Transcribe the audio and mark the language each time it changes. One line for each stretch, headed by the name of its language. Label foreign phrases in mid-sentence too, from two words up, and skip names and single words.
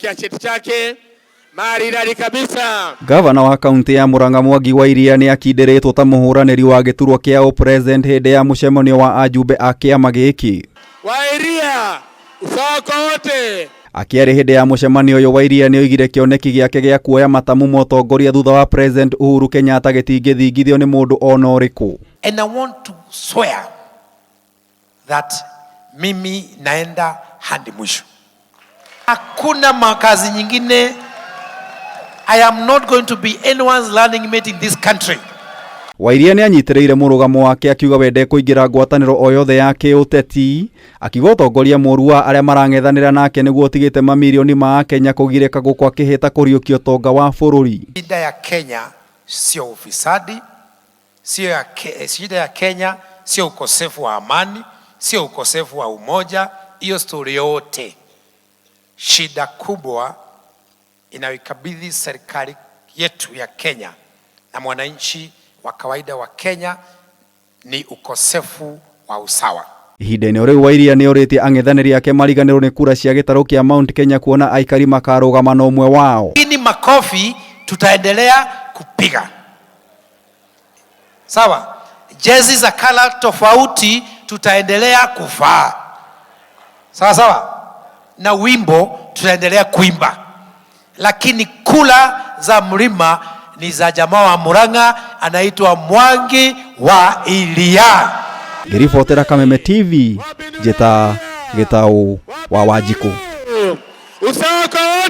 Swahili: cheti chake maridadi kabisa.
Kikuyu: Gavana wa kaunti ya Murang'a Mwangi wa Iria niakindiritwo ta muhuraniri wa giturwa kia upresident hindi ya mucemanio wa Ajumbe a kiama giki. Wa Iria,
Swahili: Usawa Kwa Wote.
Kikuyu: Akiari hindi ya mucemanio uyu wa Iria nioigire kioneki giake gia kuoya matamu Mutongoria thutha wa President Uhuru Kenyatta gitingithingithio ni mundu ona uriku.
English: And I want to swear that
Swahili: mimi naenda hadi mwisho. Hakuna makazi nyingine.
English: I am not going to be anyone's learning mate in this country.
Kikuyu: Wa Iria ni anyitiriire murugamo wake akiuga wende kuingira ngwataniro o yothe ya kiuteti, akiuga utongoria moru wa aria marang'ethanira nake niguo tigite mamilioni ma Kenya kugireka gukwa kihita kuriukio tonga wa bururi.
Swahili: Shida ya Kenya sio ufisadi, shida ya Kenya sio ukosefu wa amani, sio ukosefu wa umoja, hiyo story yote. Shida kubwa inayoikabidhi serikali yetu ya Kenya na mwananchi wa kawaida wa Kenya ni ukosefu wa usawa.
Kikuyu: Ihinda-ini riu wa Iria nioritie ang'ethaniri ake mariganirwo ni kura cia gitaru kia Mount Kenya kuona aikari makarugama na umwe wao.
Swahili: Ini makofi tutaendelea kupiga. Sawa? Jezi za kala tofauti tutaendelea kuvaa. Sawa sawa? Na wimbo tutaendelea kuimba. Lakini kula za mlima ni za jamaa wa Murang'a anaitwa Mwangi wa Iria.
Kikuyu: Ngiribotera Kameme TV, Jeta Gitau wa Wanjiku.
Swahili: Usawa Kwa